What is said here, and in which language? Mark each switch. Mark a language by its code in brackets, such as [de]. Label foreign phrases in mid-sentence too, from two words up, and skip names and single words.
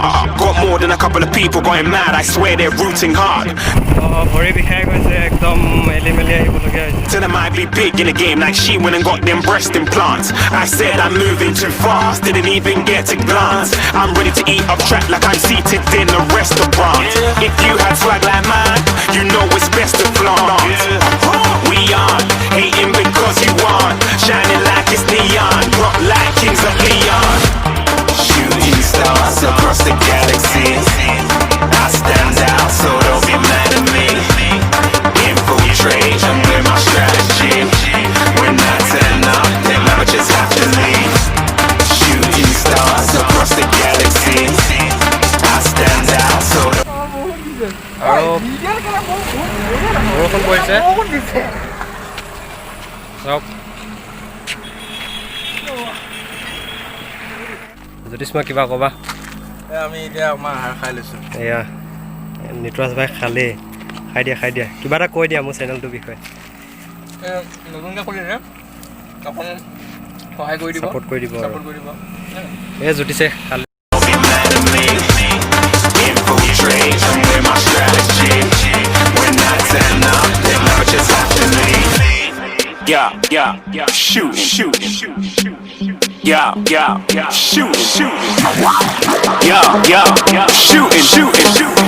[en] Got more than a couple of people going mad. I swear they're rooting hard. [as] ভৰি বিষাই গৈছে একদম মেলি আহিবলগীয়া হৈছে [en] Tell them I'd be big in the game like she went and got them breast implants. I said I'm moving too fast, didn't even get to glance. I'm ready to eat up track like I'm seated in a restaurant. If you had swag like mine, you know it's best to flaunt. We aren't hating because you aren't shining like it's neon, rock like kings of Leon. Shooting stars across the galaxy. I stand out, so don't be mad at me. Infiltrate, I'm with my strategy. When I turn up, them amateurs have to leave. Shooting stars across the galaxy. I stand out, so [as] আৰু বৰষুণ পৰিছে চাওক জ্যোতিষ্মা কিবা ক'বা আমি এতিয়া আমাৰ আহাৰ খাই লৈছোঁ এয়া নিতৰাজ ভাই খাই দিয়া কিবা এটা কৈ দিয়া মোৰ চেনেলটোৰ বিষয়ে নতুনকৈ খুলিছে অকণ সহায় কৰি দিব ছাপোৰ্ট কৰি দিব এই জ্যোতিষে খালে [en] don't be mad at me. Infiltrate, I'm with my strategy. When I turn up, them amateurs have to leave. Yeah, shoot. Yeah, shoot. Yeah, shooting.